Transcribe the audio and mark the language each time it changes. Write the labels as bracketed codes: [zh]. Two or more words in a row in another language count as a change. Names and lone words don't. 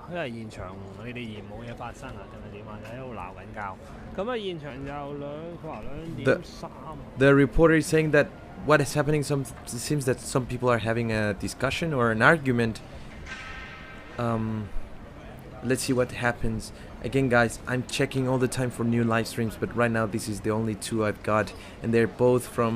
[yue] 因為現場你哋嫌冇嘢發生啊，定係點啊？你喺度鬧緊交。咁啊，現場就佢話2:03。 [en] The reporter is saying that what is happening. It seems that some people are having a discussion or an argument. Let's see what happens. Again, guys, I'm checking all the time for new live streams, but right now this is the only two I've got, and they're both from.